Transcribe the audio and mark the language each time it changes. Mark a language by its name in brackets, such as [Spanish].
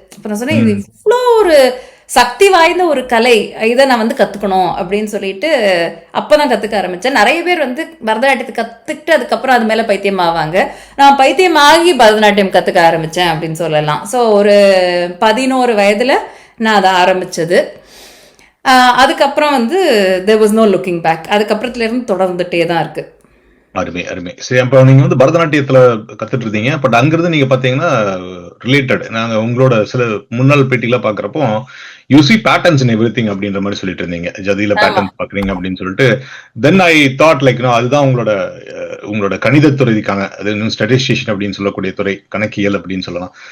[Tamil] அப்ப நான் சொன்னேன், இது இவ்வளோ ஒரு சக்தி வாய்ந்த ஒரு கலை, இதை நான் வந்து கத்துக்கணும் அப்படின்னு சொல்லிட்டு அப்பதான் கத்துக்க ஆரம்பிச்சேன். நிறைய பேர் வந்து பரதநாட்டியத்தை கத்துக்கிட்டு அதுக்கப்புறம் அது மேல பைத்தியம் ஆவாங்க. நான் பைத்தியமாகி பரதநாட்டியம் கத்துக்க ஆரம்பிச்சேன் அப்படின்னு சொல்லலாம். ஸோ ஒரு 11 வயதுல நான் அதை ஆரம்பிச்சது. அதுக்கப்புறம் வந்து [English] there was no looking back. [Tamil] அதுக்கப்புறத்துல இருந்து தொடர்ந்துட்டே தான் இருக்கு. அருமை அருமை. சரி, அப்ப நீங்க வந்து பரதநாட்டியத்துல கத்துட்டு இருந்தீங்க. பட் அங்கிருந்து நீங்க பாத்தீங்கன்னா ரிலேட்டட், நாங்க உங்களோட சில முன்னாள் பேட்டிகளை பாக்குறப்போ [English] you see patterns in everything [Tamil] அப்படின்ற மாதிரி சொல்லிட்டு இருந்தீங்க. ஜதியில பேட்டர்ன்ஸ் பாக்குறீங்க அப்படின்னு சொல்லிட்டு. [English] then I thought like [Tamil] அதுதான் உங்களோட கணிதத்துறைக்கான, அது ஸ்டாட்டிஸ்டிஷியன் அப்படின்னு சொல்லக்கூடிய துறை, கணக்கியல் அப்படின்னு சொல்லலாம்.